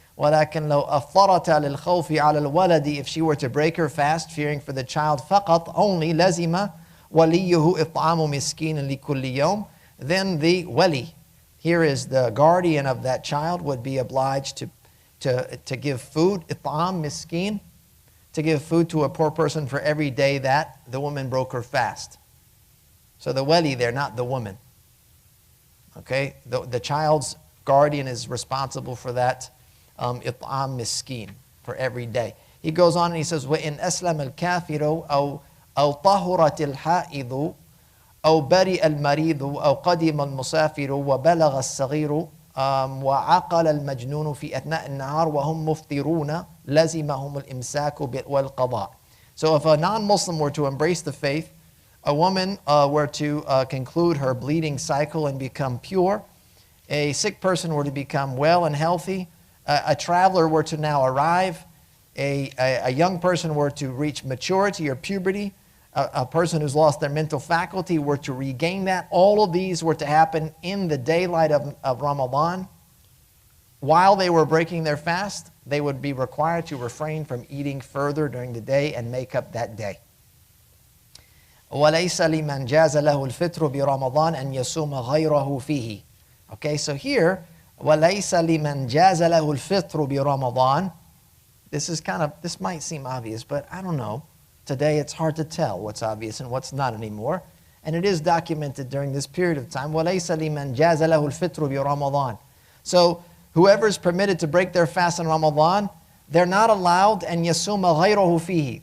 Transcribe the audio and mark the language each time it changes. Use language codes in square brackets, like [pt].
[ar] وَلَكِنْ لَوْ أَفْطَرَتَ لِلْخَوْفِ عَلَى الْوَلَدِ, [en] if she were to break her fast, fearing for the child, [ar] فَقَط, [en] only, [ar] لَزِمَ وَلِيُّهُ إِطْعَامُ مِسْكِينٍ لِكُلِّ يَوْمٍ, [en] then the wali, here is the guardian of that child, would be obliged to give food, إِطْعَام miskin, to give food to a poor person for every day that the woman broke her fast. So the wali there, not the woman. Okay, the child's guardian is responsible for that إطعام miskin, for every day. He goes on and he says, [ar] وَإِنْ أَسْلَمَ الْكَافِرُ أو طهرت الحائض أو برئ المريض أو قدم المسافر وبلغ الصغير وعقل المجنون في أثناء النهار وهم مفطرون لزمهم الإمساك والقضاء. [en] So if a non-Muslim were to embrace the faith, a woman were to conclude her bleeding cycle and become pure, a sick person were to become well and healthy, a traveler were to now arrive, a young person were to reach maturity or puberty, a person who's lost their mental faculty were to regain that. All of these were to happen in the daylight of Ramadan. While they were breaking their fast, they would be required to refrain from eating further during the day and make up that day. [ar] وَلَيْسَ لِمَنْ جَازَ لَهُ الْفِطْرُ بِرَمَضَانَ أَنْ يَصُومَ غَيْرَهُ فِيهِ. [en] Okay, so here, [ar] وَلَيْسَ لِمَنْ جَازَ لَهُ الْفِطْرُ بِرَمَضَانَ. [en] This might seem obvious, but I don't know. Today it's hard to tell what's obvious and what's not anymore. And it is documented during this period of time. [ar] وَلَيْسَ لِمَنْ جَازَ لَهُ الْفِطْرُ بِرَمَضَانَ. [en] So whoever is permitted to break their fast in Ramadan, they're not allowed [ar] أن يصوم غيره فيه.